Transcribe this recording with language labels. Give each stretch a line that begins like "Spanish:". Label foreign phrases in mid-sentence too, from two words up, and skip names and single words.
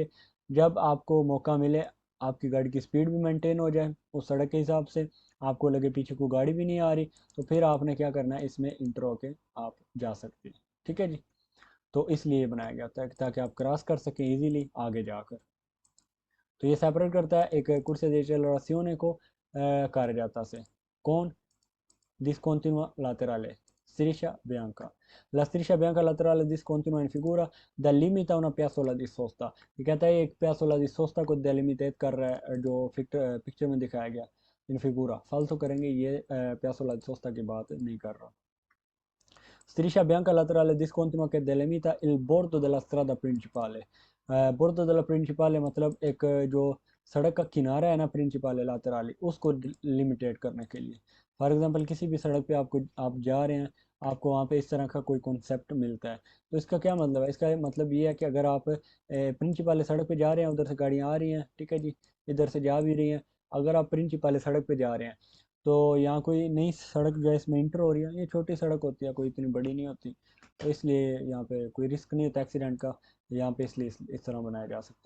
Hindi: जब आपको मौका मिले, आपकी गाड़ी की स्पीड भी मेंटेन हो जाए उस सड़क के हिसाब से, आपको लगे पीछे को गाड़ी भी नहीं आ रही, तो फिर आपने क्या करना है, इसमें इंटर होके आप जा सकते हैं। ठीक है जी, तो इसलिए बनाया गया था ताकि आप क्रॉस कर सकें इजीली आगे जाकर। तो ये सेपरेट करता है एक
Italian: corsia di accelerazione
Hindi: को carreggiata से। कौन?
Italian: Discontinua laterale, striscia bianca। La striscia bianca laterale discontinua in figura delimita una piazzola di sosta।
Hindi: ये कहता है एक
Italian: piazzola di sosta
Hindi: को डेलिमिटेट कर रहा है जो पिक्चर में दिखाया गया
Italian: in figura.
Hindi: फालतू करेंगे, ये
Italian: piazzola di sosta
Hindi: की बात नहीं कर रहा।
Italian: Striscia bianca laterale discontinua che delimita il bordo della strada principale। bordo della principale
Hindi: मतलब एक जो सड़क का किनारा है ना प्रिंसिपल लातराली, उसको लिमिटेट करने के लिए।
English: for example
Hindi: किसी भी सड़क पे आप जा रहे हैं, आपको वहाँ पे इस तरह का कोई कॉन्सेप्ट मिलता है, तो इसका क्या मतलब है? इसका मतलब ये है कि अगर आप प्रिंसिपल सड़क पे जा रहे हैं, उधर से गाड़ियाँ आ रही हैं, ठीक है जी, इधर से जा भी रही हैं, अगर आप प्रिंसिपल सड़क पे जा रहे हैं तो यहाँ कोई नई सड़क जो है इसमें इंटर हो रही है, ये छोटी सड़क होती है, कोई इतनी बड़ी नहीं होती, तो इसलिए यहाँ पे कोई रिस्क नहीं होता एक्सीडेंट का यहाँ पे, इसलिए इस तरह बनाया जा सकता है।